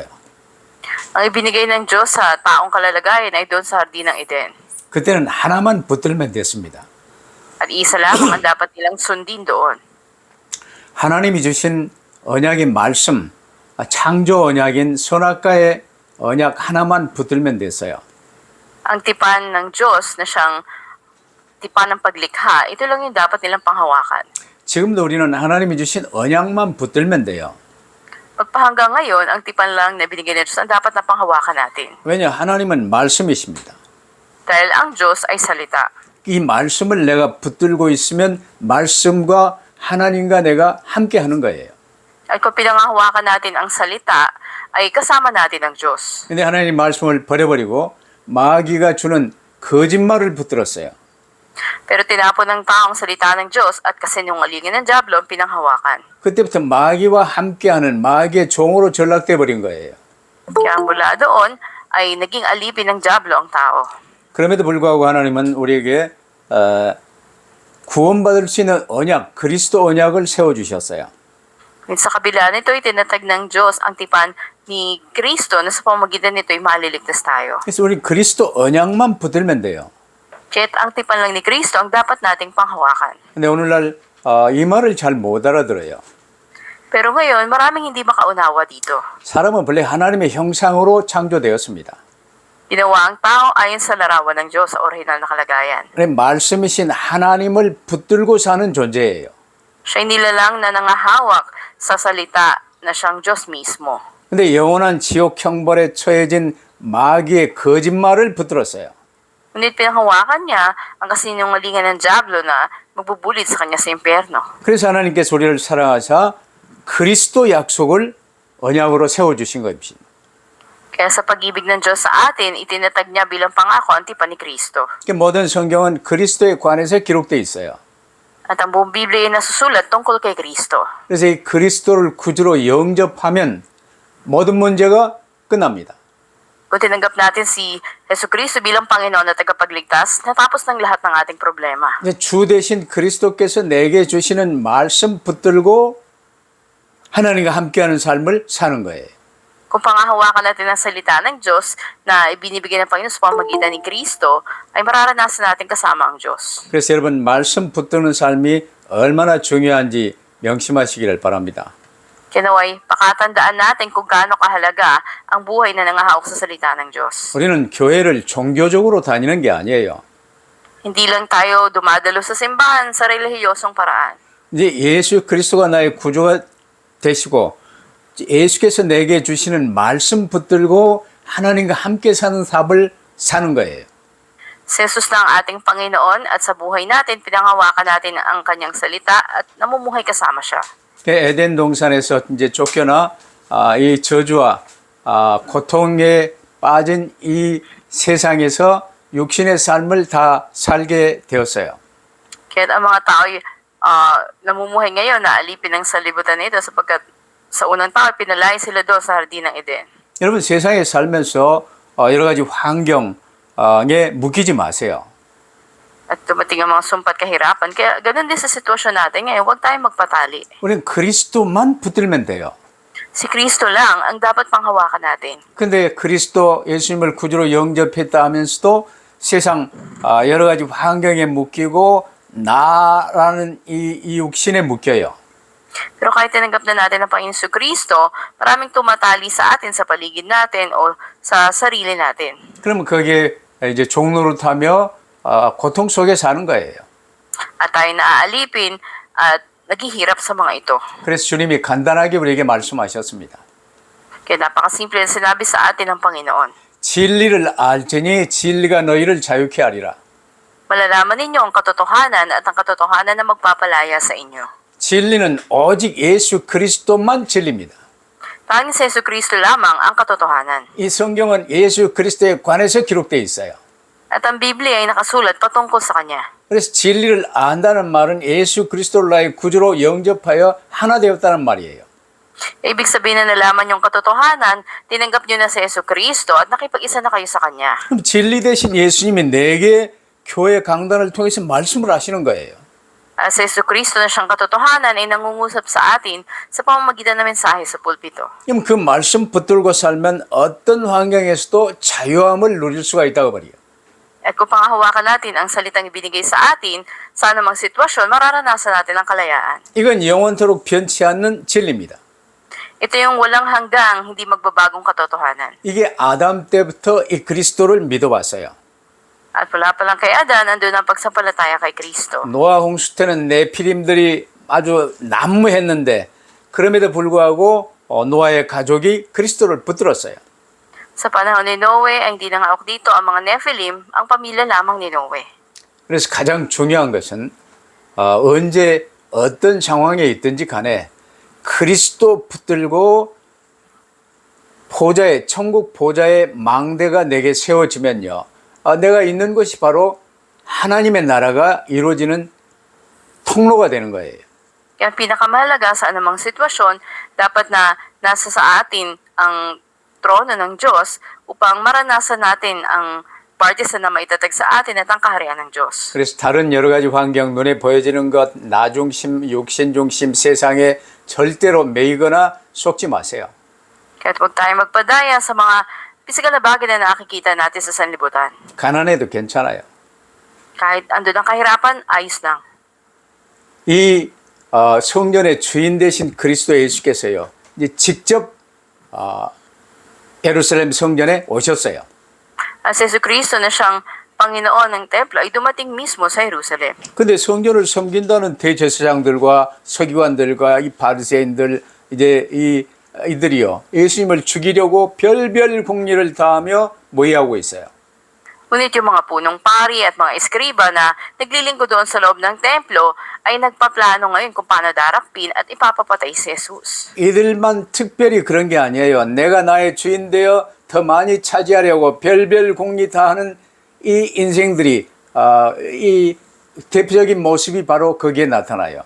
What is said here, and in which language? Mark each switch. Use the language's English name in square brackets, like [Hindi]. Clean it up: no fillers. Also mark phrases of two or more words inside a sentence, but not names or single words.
[Filipino] Ang ibinigay ng Diyos sa taong kalalagayan ay doon sa Hardin ng Eden. [Korean] 그때는 하나만 붙들면 됐습니다. [Filipino] At isa lamang ang dapat nilang sundin doon. [Korean] 하나님이 주신 언약의 말씀, 창조 언약인 선악과의 언약 하나만 붙들면 됐어요. [Filipino] Ang tipan ng Diyos na siyang tipan ng paglikha, ito lang yung dapat nilang panghawakan. [Korean] 지금도 우리는 하나님이 주신 언약만 붙들면 돼요. [Filipino] Magpahanggang ngayon, ang tipan lang na binigay ng Diyos ang dapat na panghawakan natin. [Korean] 왜냐? 하나님은 말씀이십니다. [Filipino] Dahil ang Diyos ay salita. [Korean] 이 말씀을 내가 붙들고 있으면 말씀과 하나님과 내가 함께 하는 거예요. [Filipino] At kung pinanghawakan natin ang salita, ay kasama natin ang Diyos. [Korean] 근데 하나님 말씀을 버려버리고 마귀가 주는 거짓말을 붙들었어요. [Filipino] Pero tinapon ng taong salita ng Diyos at kasinungalingan ng Diablo ang pinanghawakan. [Korean] 그때부터 마귀와 함께하는 마귀의 종으로 전락돼 버린 거예요. [Filipino] Kaya mula doon ay naging alipin ng Diablo ang tao. [Korean] 그럼에도 불구하고 하나님은 우리에게 구원받을 수 있는 언약, 그리스도 언약을 세워주셨어요. [Filipino] Sa kabila nito, itinatag ng Diyos ang tipan ni Kristo na sa pamamagitan nito ay maliligtas tayo. [Korean] 그래서 우리 그리스도 언약만 붙들면 돼요. [Filipino] Kaya't ang tipan lang ni Kristo ang dapat nating panghawakan. [Korean] 근데 오늘날 이 말을 잘 못 알아들어요. [Filipino] Pero ngayon, maraming hindi makaunawa dito. [Korean] 사람은 본래 하나님의 형상으로 창조되었습니다. [Filipino] Ginawa ang tao ayon sa larawan ng Diyos sa orihinal na kalagayan. [Korean] 그래 말씀이신 하나님을 붙들고 사는 존재예요. [Filipino] Siya'y nilalang na nangahawak sa salita na siyang Diyos mismo. [Korean] 근데 영원한 지옥 형벌에 처해진 마귀의 거짓말을 붙들었어요. [Filipino] Ngunit pinanghawakan niya ang kasinungalingan ng Diablo na magbubulit sa kanya sa impyerno. [Korean] 그래서 하나님께서 우리를 사랑하사 그리스도 약속을 언약으로 세워주신 것입니다. [Filipino] Kaya sa pag-ibig ng Diyos sa atin, itinatag niya bilang pangako ang tipan ni Kristo. [Korean] 모든 성경은 그리스도에 관해서 기록되어 있어요. [Filipino] At ang buong Biblia ay nasusulat tungkol kay Kristo. [Korean] 그래서 이 그리스도를 구주로 영접하면 모든 문제가 끝납니다. [Filipino] Kung tinanggap natin si Jesucristo bilang Panginoon at tagapagligtas, natapos ng lahat ng ating problema. [Korean] 주 대신 그리스도께서 내게 주시는 말씀 붙들고 하나님과 함께하는 삶을 사는 거예요. [Filipino] Kung pangahawakan natin ang salita ng Diyos na ibinibigay ng Panginoon sa pamamagitan ni Kristo, ay mararanasan natin kasama ang Diyos. [Korean] 그래서 여러분 말씀 붙드는 삶이 얼마나 중요한지 명심하시기를 바랍니다. [Filipino] Kaya naway, pakatandaan natin kung gaano kahalaga ang buhay na nangahawak sa salita ng Diyos. [Korean] 우리는 교회를 종교적으로 다니는 게 아니에요. [Filipino] Hindi lang tayo dumadalo sa simbahan sa relihiyosong paraan. [Korean] 이제 예수 그리스도가 나의 구주가 되시고 예수께서 내게 주시는 말씀 붙들고 하나님과 함께 사는 삶을 사는 거예요. [Filipino] Si Jesus na ang ating Panginoon at sa buhay natin, pinanghawakan natin ang kanyang salita at namumuhay kasama siya. [Korean] 에덴 동산에서 이제 쫓겨나 이 저주와 고통에 빠진 이 세상에서 육신의 삶을 다 살게 되었어요. [Filipino] Kaya ang mga tao ay namumuhay ngayon na alipin ng salibutan nito sapagkat sa unang tao, pinalaya sila doon sa hardin ng Eden. [Korean] 여러분 세상에 살면서 여러 가지 환경에 묶이지 마세요. [Filipino] At dumating ang mga sumpat kahirapan. Kaya ganun din sa sitwasyon natin ngayon, huwag tayong magpatali. [Korean] 우리는 그리스도만 붙들면 돼요. [Filipino] Si Kristo lang ang dapat panghawakan natin. [Korean] 근데 그리스도 예수님을 구주로 영접했다 하면서도 세상 여러 가지 환경에 묶이고 나라는 이 육신에 묶여요. [Filipino] Pero kahit tinanggap na natin ang Panginoon sa Kristo, maraming tumatali sa atin, sa paligid natin, o sa sarili natin. [Korean] 그러면 거기에 이제 종노릇하며 고통 속에 사는 거예요. [Filipino] At tayo naaalipin at naghihirap sa mga ito. [Korean] 그래서 주님이 간단하게 우리에게 말씀하셨습니다. [Filipino] Kaya napakasimple na sinabi sa atin ng Panginoon. [Korean] 진리를 알지니 진리가 너희를 자유케 하리라. [Filipino] Malalaman ninyo ang katotohanan at ang katotohanan na magpapalaya sa inyo. [Korean] 진리는 오직 예수 그리스도만 진리입니다. [Filipino] Tanging sa Yesu Kristo lamang ang katotohanan. [Korean] 이 성경은 예수 그리스도에 관해서 기록되어 있어요. [Filipino] At ang Biblia ay nakasulat patungkol sa Kanya. [Korean] 그래서 진리를 안다는 말은 예수 그리스도를 나의 구주로 영접하여 하나 되었다는 말이에요. [Filipino] Ibig sabihin na nalaman yung katotohanan, tinanggap nyo na sa Yesu Kristo at nakipag-isa na kayo sa Kanya. [Korean] 그럼 진리 대신 예수님이 내게 교회 강단을 통해서 말씀을 하시는 거예요. [Filipino] At sa Yesu Kristo na siyang katotohanan ay nangungusap sa atin sa pamamagitan ng mensahe sa pulpito. [Korean] 그럼 그 말씀 붙들고 살면 어떤 환경에서도 자유함을 누릴 수가 있다고 말이에요. [Filipino] At kung pangahawakan natin ang salitang ibinigay sa atin, sa anumang sitwasyon, mararanasan natin ang kalayaan. [Korean] 이건 영원토록 변치 않는 진리입니다. [Filipino] Ito yung walang hanggang, hindi magbabagong katotohanan. [Korean] 이게 아담 때부터 이 그리스도를 믿어왔어요. [Filipino] At wala pa lang kay Adan, andun ang pagsampalataya kay Kristo. [Korean] 노아 홍수 때는 네피림들이 아주 난무했는데 그럼에도 불구하고 노아의 가족이 그리스도를 붙들었어요. [Filipino] Sa panahon ni Noe, ang hindi nangahawak dito ang mga Nephilim, ang pamilya lamang ni Noe. [Korean] 그래서 가장 중요한 것은 언제 어떤 상황에 있든지 간에 그리스도 붙들고 보좌에 천국 보좌의 망대가 내게 세워지면요. 내가 있는 것이 바로 하나님의 나라가 이루어지는 통로가 되는 거예요. [Filipino] Kaya ang pinakamahalaga sa anumang sitwasyon, dapat na nasa sa atin ang trono ng Diyos upang maranasan natin ang partisan na maitatag sa atin at ang kaharian ng Diyos. [Korean] 그래서 다른 여러 가지 환경, 눈에 보여지는 것, 나 중심, 육신 중심 세상에 절대로 매이거나 속지 마세요. [Filipino] Kaya huwag tayo magpadaya sa mga pisikal na bagay na nakikita natin sa sanlibutan. [Korean] 가난해도 괜찮아요. [Filipino] Kahit andun ang kahirapan, ayos lang. [Korean] 이 성전의 주인 되신 그리스도 예수께서요. 이제 직접 예루살렘 성전에 오셨어요. [Filipino] At si Yesu Kristo na siyang Panginoon ng templo ay dumating mismo sa Jerusalem. [Korean] 근데 성전을 섬긴다는 대제사장들과 서기관들과 이 바리새인들 이제 이들이요. 예수님을 죽이려고 별별 공리를 다하며 모의하고 있어요. [Filipino] Ngunit yung mga punong pari at mga eskriba na naglilingkod doon sa loob ng templo ay nagpaplano ngayon kung paano darakpin at ipapapatay si Jesus. [Korean] 이들만 특별히 그런 게 아니에요. 내가 나의 주인 되어 더 많이 차지하려고 별별 공리 다 하는 이 인생들이 이 대표적인 모습이 바로 거기에 나타나요.